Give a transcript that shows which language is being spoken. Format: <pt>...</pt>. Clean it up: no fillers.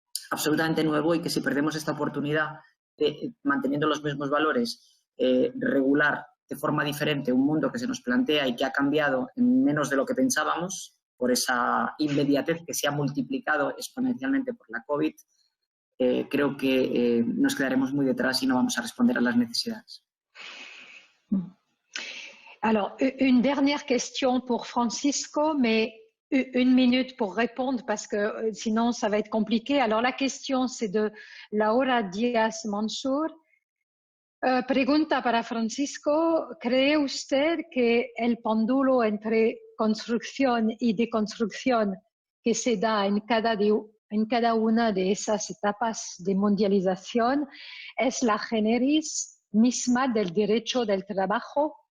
<es>absolutamente nuevo y que si perdemos esta oportunidad de, manteniendo los mismos valores, regular de forma diferente un mundo que se nos plantea y que ha cambiado en menos de lo que pensábamos por esa inmediatez que se ha multiplicado exponencialmente por la COVID, creo que nos quedaremos muy detrás y no vamos a responder a las necesidades.</es> <fr>Alors, une dernière question pour Francisco, mais une minute pour répondre parce que sinon ça va être compliqué. Alors, la question c'est de Laura Díaz Mansur.</fr> <es>Pregunta para Francisco, ¿cree usted que el péndulo entre construcción y deconstrucción que se da en cada una de esas etapas de mundialización es la génesis misma del derecho del trabajo?</es>